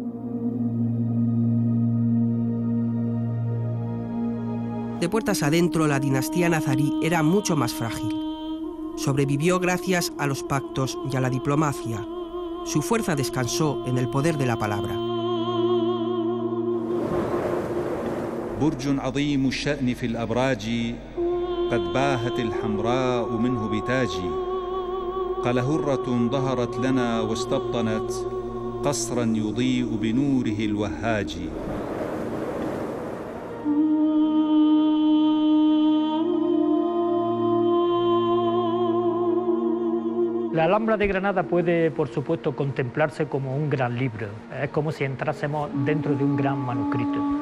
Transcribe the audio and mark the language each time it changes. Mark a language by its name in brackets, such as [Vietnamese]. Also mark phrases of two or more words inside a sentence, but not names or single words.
[Spanish] De puertas adentro, la dinastía nazarí era mucho más frágil. Sobrevivió gracias a los pactos y a la diplomacia. Su fuerza descansó en el poder de la palabra. [Arabic] برج عظيم الشأن في الأبراج قد باهت الحمراء منه بتاجي قلهرة ظهرت لنا واستبطنت قصرا يضيء بنوره الوهاج. [Spanish] La Alhambra de Granada puede, por supuesto, contemplarse como un gran libro. Es como si entrásemos dentro de un gran manuscrito.